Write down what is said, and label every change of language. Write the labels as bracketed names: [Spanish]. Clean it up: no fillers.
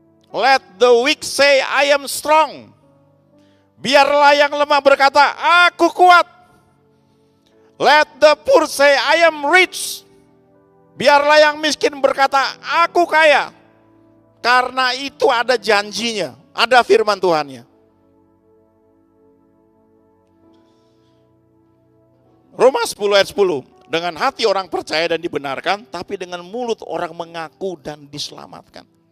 [English] Let the weak say, I am strong. [Indonesian] Biarlah yang lemah berkata, aku kuat. [English] Let the poor say, I am rich. [Indonesian] Biarlah yang miskin berkata, aku kaya. Karena itu ada janjinya. Ada firman Tuhannya. Roma 10 ayat 10. Dengan hati orang percaya dan dibenarkan, tapi dengan mulut orang mengaku dan diselamatkan.